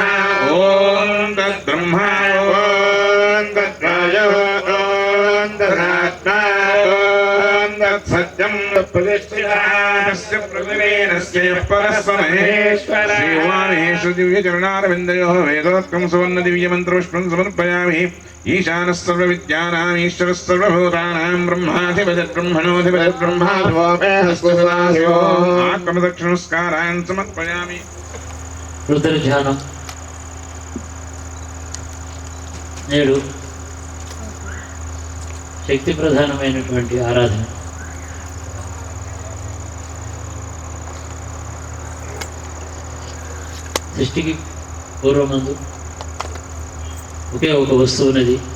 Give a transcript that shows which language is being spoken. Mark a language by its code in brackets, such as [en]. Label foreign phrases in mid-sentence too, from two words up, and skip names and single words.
[sa] ॐ तद्ब्रह्मा ॐ तद्वायो ॐ तदात्मा सत्यं प्रतिष्ठितास्य प्रतिवेनस्य परस्पमहेश्वर श्रीवामेषु दिव्यचरणारविन्दयोः वेदोक्तं सुवर्णदिव्यमन्त्रपुष्पं समर्पयामि ईशानः सर्वविद्यानाम् ईश्वरः सर्वभूतानां ब्रह्माधिपतिर्ब्रह्मणोऽधिपतिर्ब्रह्माधिपो आत्मदक्षिणस्कारान् समर्पयामि [te] రుద్రధ్యానం నేడు శక్తి ప్రధానమైనటువంటి ఆరాధన. సృష్టికి పూర్వమందు ఒకే ఒక వస్తువు ఉన్నది.